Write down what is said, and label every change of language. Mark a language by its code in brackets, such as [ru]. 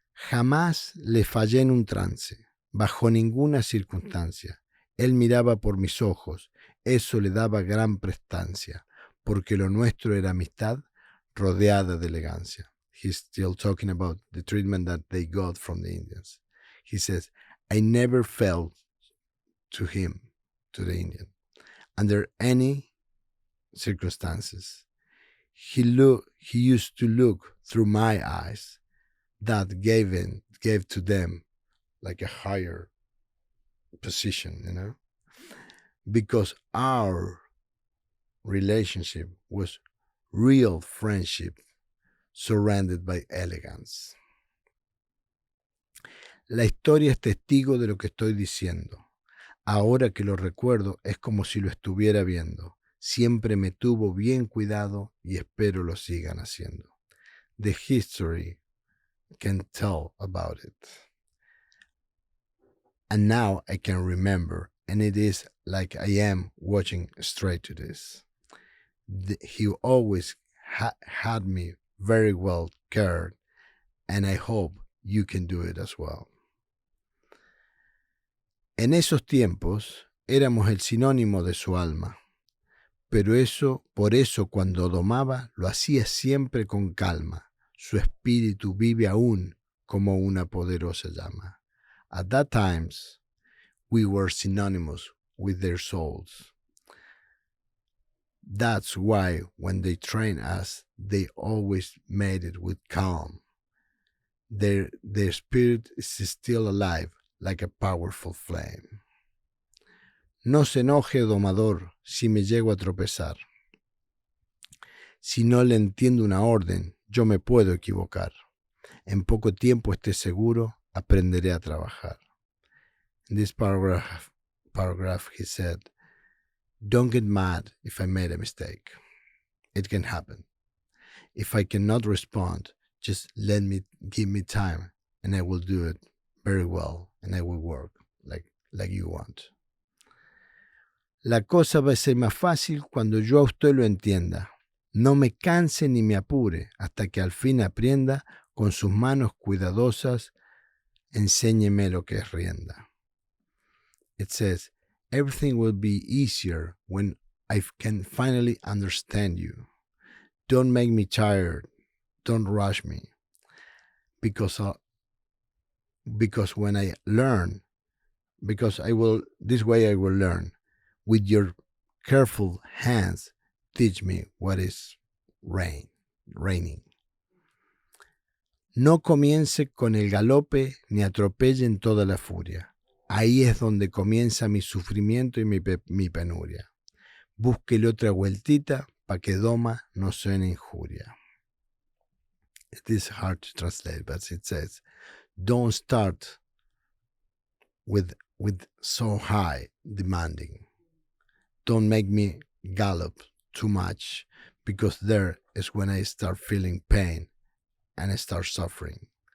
[es] Jamás le fallé en un trance, bajo ninguna circunstancia. Él miraba por mis ojos, eso le daba gran prestancia, porque lo nuestro era amistad rodeada de elegancia. [en] He's still talking about the treatment that they got from the Indians. He says, I never fell to him, to the Indian, under any circumstances. He used to look through my eyes. That gave to them like a higher position, because our relationship was real friendship surrounded by elegance. [es] La historia es testigo de lo que estoy diciendo. Ahora que lo recuerdo es como si lo estuviera viendo. Siempre me tuvo bien cuidado y espero lo sigan haciendo. [en] The history can tell about it. And now I can remember, and it is like I am watching straight to this. He always had me very well cared, and I hope you can do it as well. [es] En esos tiempos éramos el sinónimo de su alma, pero por eso cuando domaba lo hacía siempre con calma. Su espíritu vive aún como una poderosa llama. [en] At that times, we were synonymous with their souls. That's why when they trained us, they always made it with calm. Their spirit is still alive like a powerful flame. [es] No se enoje, domador, si me llego a tropezar. Si no le entiendo una orden, yo me puedo equivocar. En poco tiempo, esté seguro, aprenderé a trabajar. [en] In this paragraph he said, don't get mad if I made a mistake. It can happen. If I cannot respond, just give me time, and I will do it very well, and I will work like you want. [es] La cosa va a ser más fácil cuando yo a usted lo entienda. No me canse ni me apure hasta que al fin aprenda, con sus manos cuidadosas, enséñeme lo que es rienda. [en] It says, everything will be easier when I can finally understand you. Don't make me tired. Don't rush me. Because when I learn, this way I will learn. With your careful hands, teach me what is raining. [es] No comience con el galope ni atropelle en toda la furia. Ahí es donde comienza mi sufrimiento y mi penuria. Búsquele otra vueltita pa' que Doma no suene injuria. [en] It is hard to translate, but it says, don't start with so high demanding. Don't make me gallop too much, because there is when I start feeling pain and I start suffering.